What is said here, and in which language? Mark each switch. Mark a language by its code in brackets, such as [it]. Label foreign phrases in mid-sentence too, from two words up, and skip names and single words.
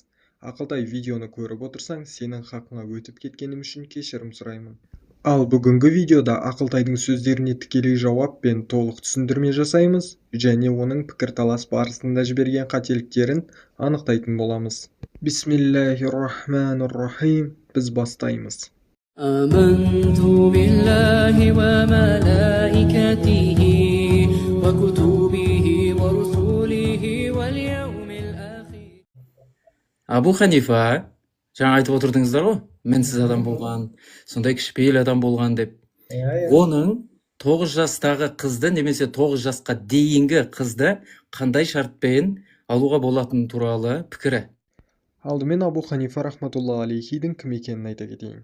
[kk] Ақылтай, видеоны көріп отырсаң, сенің хақыңа өтіп кеткенім үшін кешірім сұраймын. Ал бүгінгі видеода Ақылтайдың сөздеріне тікелей жауап пен толық түсіндірме жасаймыз және оның пікірталас барысында жіберген қателіктерін анықтайтын боламыз. [ar] بسم الله الرحمن الرحيم. [kk] Біз бастаймыз. [ar] آمنت بالله وملائكته وكتبه ورسله واليوم الآخر. [kk] Абу Ханифа, жаңа айтып отырдыңыздар ғой, мінсіз адам болған, сондай кішіпейіл адам болған деп. Оның 9 жастағы қызды немесе 9 жасқа дейінгі қызды қандай шартпен алуға болатыны туралы пікірі. Алдымен Абу Ханифа [ar] رحمة الله عليه [kk] кім екенін айта кетейін.